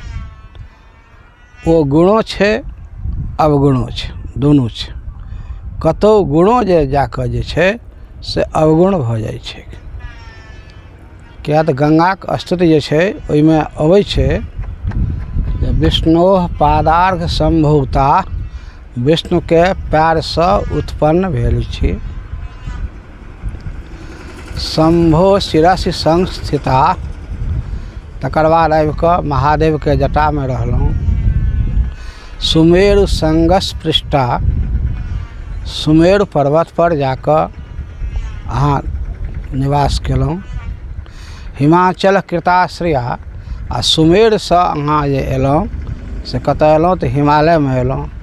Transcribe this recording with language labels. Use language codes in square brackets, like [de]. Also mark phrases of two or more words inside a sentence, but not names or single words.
[mai] ओ गुणो छै अवगुणो छै, दुनू छै। कतहु गुणो जे जाकऽ जे छै से अवगुण भऽ जाइ छै। किया तऽ गंगाके स्तुति जे छै ओहिमे अबै छै जे [sa] विष्णोः पादार्घ सम्भूता, [mai] विष्णुके पैरसँ उत्पन्न भेल छी, [sa] शंभो शिरसि संस्थिता। [mai] तकर बाद आबि कऽ महादेवके जटामे रहलहुँ। [sa] सुमेरु संगस पृष्ठा, [mai] सुमेरु पर्वत पर जाकऽ अहाँ निवास केलहुँ। [sa] हिमाचल कृताश्रया, [mai] आ सुमेरसँ अहाँ जे अयलहुँ से कतऽ अयलहुँ तऽ हिमालयमे अयलहुँ।